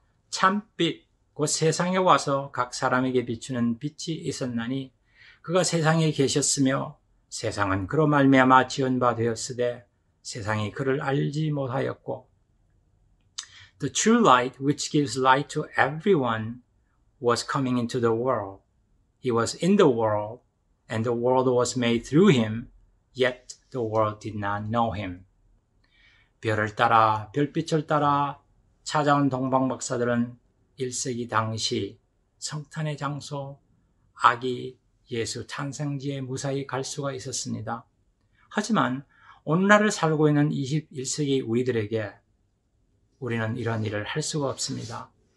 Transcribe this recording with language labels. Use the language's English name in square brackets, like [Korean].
[Korean] 참빛 곧 세상에 와서 각 사람에게 비추는 빛이 있었나니 그가 세상에 계셨으며 세상은 그로 말미암아 지은 바 되었으되 세상이 그를 알지 못하였고 [English] The true light which gives light to everyone was coming into the world. He was in the world and the world was made through him, yet the world did not know him. [Korean] 별을 따라 별빛을 따라 찾아온 동방 박사들은 1세기 당시 성탄의 장소 아기 예수 탄생지에 무사히 갈 수가 있었습니다. 하지만 오늘날을 살고 있는 21세기 우리들에게 우리는 이런 일을 할 수가 없습니다.